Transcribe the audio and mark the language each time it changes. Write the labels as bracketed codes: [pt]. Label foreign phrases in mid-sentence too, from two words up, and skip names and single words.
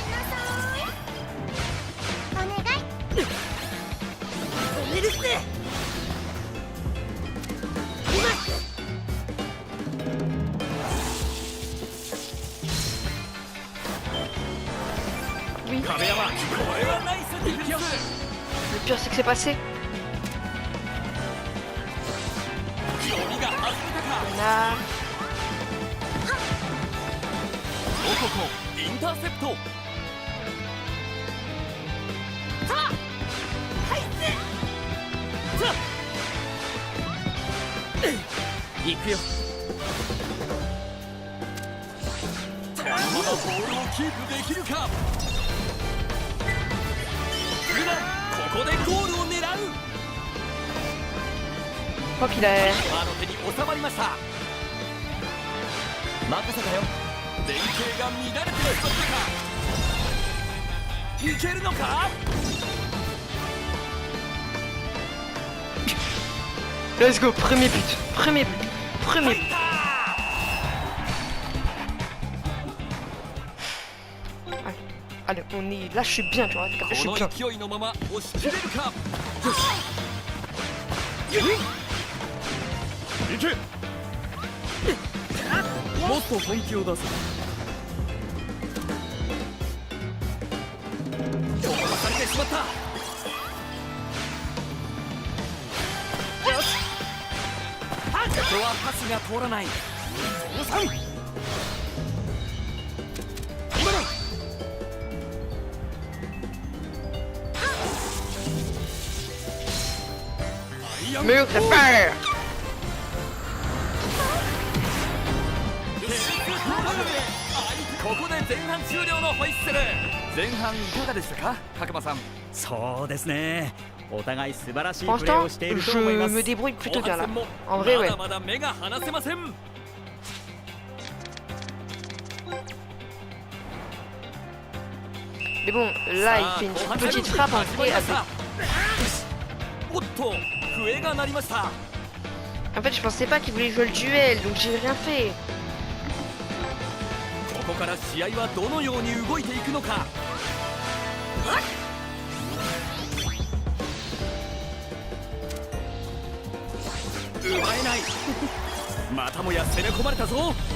[ja] お願い止めるぜ [fr] Oui. [ja] 壁山これはナイスディフェンス [fr] Le pire c'est que c'est passé. [ja] 読みが外れたか [fr] Là. [ja] オココインターセプト行くよこのままボールをキープできるかルナここでゴールを狙う [fr] Je crois qu'il a. [ja] 今の手に収まりました任せたよ連携が乱れてしまったかいけるのか [en] Let's go, [fr] premier but. Premier but. Premier but. Allez, on est. Là je suis bien, tu vois. Je suis [ja] こ [fr] bien. [ja] の勢いのまま押し切れるかいけもっと本気を出せ突破されてしまったよしここはパスが通らないその3今だ [fr] Mur de fer. [ja] ここで前半終了のホイッスル前半いかがでしたか角間さんそうですねお互い素晴らしい [fr] Pour [ja] プレー [fr] l'instant, [ja] をしていると思いま [fr] je [ja] す [fr] me débrouille [ja] 後 [fr] plutôt [ja] 半 [fr] bien là. [ja] 戦も [fr] En vrai, [ja] ま [fr] ouais. [ja] だまだ目が離せません [fr] Mais bon, là, il fait une petite frappe en vrai. [ja] おっと笛が鳴りました [fr] En fait, je pensais pas qu'il voulait jouer le duel, donc j'ai rien fait. [ja] ここから試合はどのように動いていくのか奪えないまたもや攻め込まれたぞ